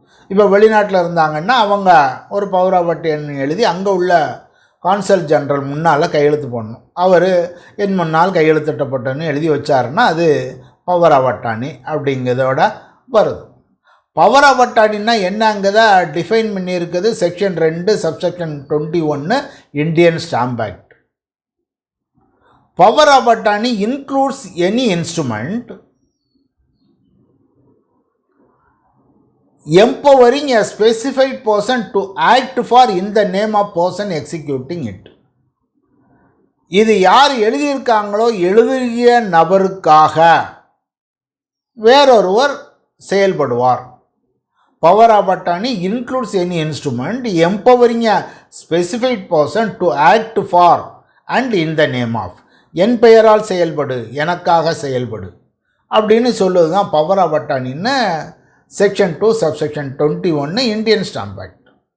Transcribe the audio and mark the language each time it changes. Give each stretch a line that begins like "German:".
Tamil: இப்போ வெளிநாட்டில் இருந்தாங்கன்னா அவங்க ஒரு பவர் ஆஃப் அட்டார்னி எழுதி அங்கே உள்ள கான்சல் ஜெனரல் முன்னால் கையெழுத்து போடணும். அவர் என் முன்னால் கையெழுத்திட்டப்பட்டன்னு எழுதி வச்சாருன்னா அது பவர் ஆஃப் அட்டார்னி அப்படிங்கிறதோட வருது. பவர் ஆஃப் அட்டார்னின்னா என்னங்கிறத டிஃபைன் பண்ணியிருக்குது section 2 subsection 21 Indian stamp act.
English: Power of attorney includes any instrument empowering a specified person to act for in the name of person executing it.
Tamil: இது யார் எழுதியிருக்காங்களோ எழுதிய நபருக்காக வேறொருவர் செயல்படுவார்.
English: power of attorney includes any instrument empowering a specified person to act for and in the name of,
Tamil: என் பெயரால் செயல்படு, எனக்காக செயல்படு அப்படின்னு சொல்லுவது தான்
English: Power of அட்டார்னின்னு section 2 subsection 21 Indian stamp act.